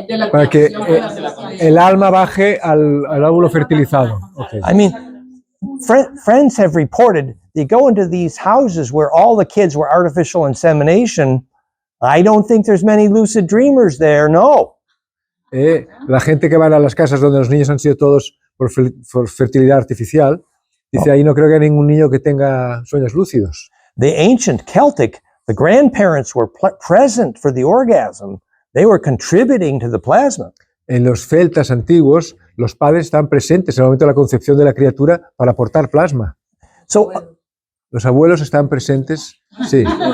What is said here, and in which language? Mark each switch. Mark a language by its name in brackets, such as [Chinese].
[Spanish] Para que el alma baje al óvulo fertilizado. [English] Okay. I mean, friends have reported they go into these houses where all the kids were artificial insemination. I don't think there's many lucid dreamers there, no. [Spanish] La gente que va a las casas donde los niños han sido todos por fertilidad artificial, dice, ahí no creo que haya ningún niño que tenga sueños lúcidos. [English] The ancient Celtic, the grandparents were present for the orgasm. They were contributing to the plasma. [Spanish] En los celtas antiguos, los padres están presentes en el momento de la concepción de la criatura para aportar plasma. [English] So, [Spanish] Los abuelos están presentes, sí.